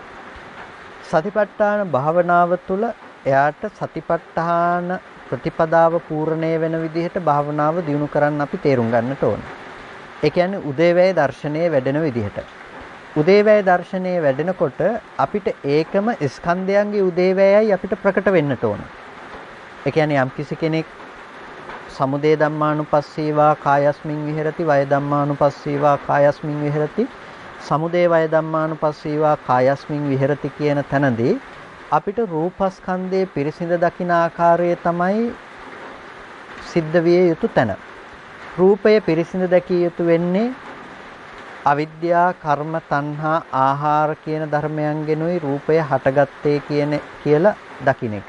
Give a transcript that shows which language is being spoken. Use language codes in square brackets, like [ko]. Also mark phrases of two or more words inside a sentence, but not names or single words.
[si] සතිපට්ඨාන භාවනාව තුළ එයාට සතිපට්ඨාන ප්‍රතිපදාව පූර්ණේ වෙන විදිහට භාවනාව දියුණු කරන්න අපි තේරුම් ගන්නට ඕන. ඒ කියන්නේ උදේවැය දර්ශනයේ වැඩෙන විදිහට. උදේවැය දර්ශනයේ වැඩෙනකොට අපිට ඒකම ස්කන්ධයන්ගේ උදේවැයයි අපිට ප්‍රකට වෙන්නට ඕන. ඒ කියන්නේ යම් කිසි කෙනෙක් [pi] සමුදය ධම්මානුපස්සීවා කායස්මින් විහෙරති, වය ධම්මානුපස්සීවා කායස්මින් විහෙරති, සමුදය වය ධම්මානුපස්සීවා කායස්මින් විහෙරති [si] කියන තැනදී අපිට රූපස්කන්ධයේ පිරිසිඳ දකින ආකාරය තමයි සිද්ධ විය යුතු තැන. රූපය පිරිසිඳ දැකිය යුතු වෙන්නේ අවිද්‍යා, කර්ම, තණ්හා, ආහාර කියන ධර්මයන්ගෙනුයි රූපය හටගත්තේ කියලා දකින්න එක.